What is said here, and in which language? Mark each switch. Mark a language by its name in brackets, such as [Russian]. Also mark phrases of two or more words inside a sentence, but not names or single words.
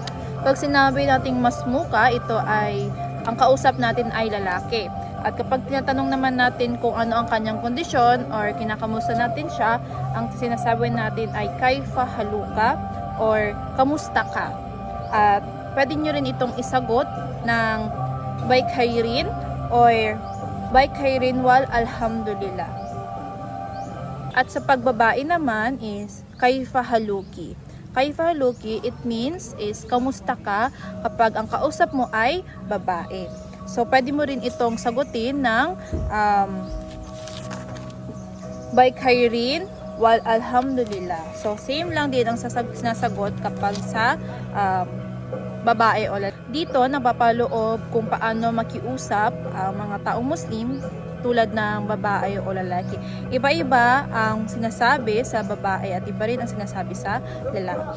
[Filipino] Pag sinabi nating mas muka, ito ay ang kausap natin ay lalaki. At kapag tinatanong naman natin kung ano ang kanyang kondisyon or kinakamusta natin siya, ang sinasabi natin ay [Arabic] كيف حالك [Filipino] or kamusta ka. At pwede nyo rin itong isagot ng [Arabic] بخير [Filipino] or [Arabic] بخير والحمد لله. [Filipino] At sa pagbabae naman is [Arabic] كيف حالك. كيف حالك, [English] it means is [Filipino] kamusta ka kapag ang kausap mo ay babae. So pwede mo rin itong sagutin ng [Arabic] بخير والحمد لله. [Filipino] So same lang din ang sinasagot kapag sa babae o lalaki. Dito napapaloob kung paano makiusap ang mga taong Muslim tulad ng babae o lalaki. Iba-iba ang sinasabi sa babae at iba rin ang sinasabi sa lalaki.